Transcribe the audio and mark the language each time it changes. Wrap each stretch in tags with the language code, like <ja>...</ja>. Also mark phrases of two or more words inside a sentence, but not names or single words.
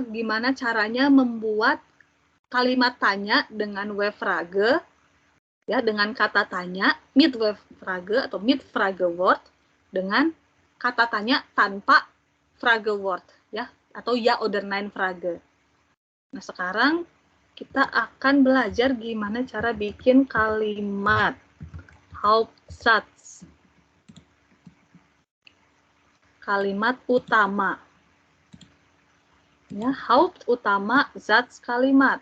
<id>gimana caranya membuat kalimat tanya dengan W-Frage, ya, dengan kata tanya,</id> <de>mit W-Frage atau mit Fragewort,</de> <id>dengan kata tanya tanpa Fragewort, ya, atau</id> <de>ya oder nein Frage.</de> <id>Nah, sekarang kita akan belajar gimana cara bikin kalimat Hauptsatz. Kalimat utama. Ya, Haupt utama, Satz kalimat.</id>